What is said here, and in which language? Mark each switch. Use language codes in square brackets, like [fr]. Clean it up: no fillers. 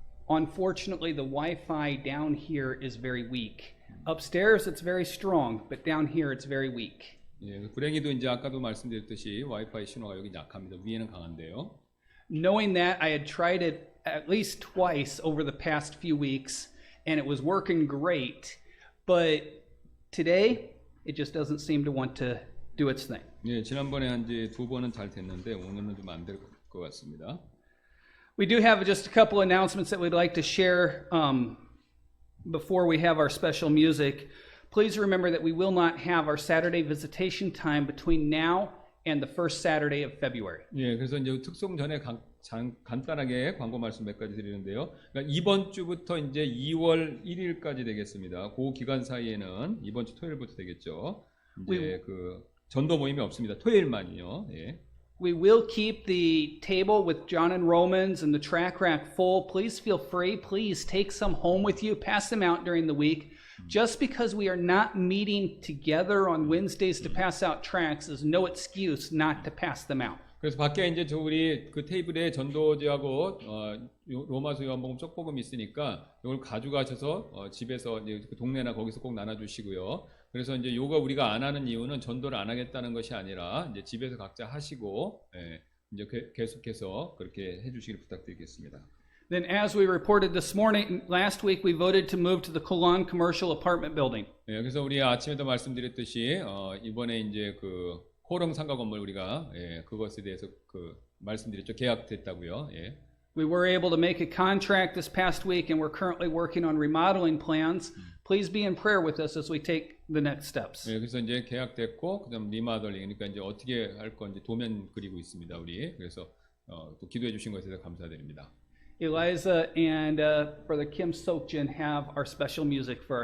[en] Unfortunately, the Wi-Fi down here is very weak. Upstairs, it's very strong, but down here, it's very weak. [ko] 예, 불행히도 이제 아까도 말씀드렸듯이 와이파이 신호가 여기 약합니다. 위에는 강한데요. [en] Knowing that, I had tried it at least twice over the past few weeks, and it was working great. But today, it just doesn't seem to want to do its thing. [ko] 예, 지난번에 한 이제 2번은 잘 됐는데 오늘은 좀 안 될 것 같습니다. [en] We do have just a couple announcements that we'd like to share before we have our special music. Please remember that we will not have our Saturday visitation time between now and the first Saturday of February. [ko] 예, 그래서 이제 특송 전에 간단하게 광고 말씀 몇 가지 드리는데요. 그러니까 이번 주부터 이제 2월 1일까지 되겠습니다. 그 기간 사이에는 이번 주 토요일부터 되겠죠. 이제 그 전도 모임이 없습니다. 토요일만이요. 예. [en] We will keep the table with John and Romans and the track rack full. Please feel free. Please take some home with you. Pass them out during the week. Just because we are not meeting together on Wednesdays to pass out tracts is no excuse not to pass them out. [ko] 그래서 밖에 이제 우리 그 테이블에 전도지하고 로마서 요한복음 쪽복음이 있으니까 이걸 가져가셔서 집에서 이제 그 동네나 거기서 꼭 나눠주시고요. 그래서 이제 요가 우리가 안 하는 이유는 전도를 안 하겠다는 것이 아니라 이제 집에서 각자 하시고 예, 이제 계속해서 그렇게 해주시길 부탁드리겠습니다. [en] Then, as we reported this morning, last week we voted to move to the Colon Commercial Apartment Building. [ko] 예, 그래서 우리 아침에도 말씀드렸듯이 이번에 이제 그 코롱 상가 건물 우리가 그것에 대해서 그 말씀드렸죠. 계약됐다고요. 예. [en] We were able to make a contract this past week, and we're currently working on remodeling plans. Please be in prayer with us as we take the next steps. [ko] 예, 그래서 이제 계약됐고 그다음 리마더링 그러니까 이제 어떻게 할 건지 도면 그리고 있습니다. 우리 그래서 또 기도해 주신 것에 대해서 감사드립니다. [en] Eliza and Brother Kim Sokjin have our special music for our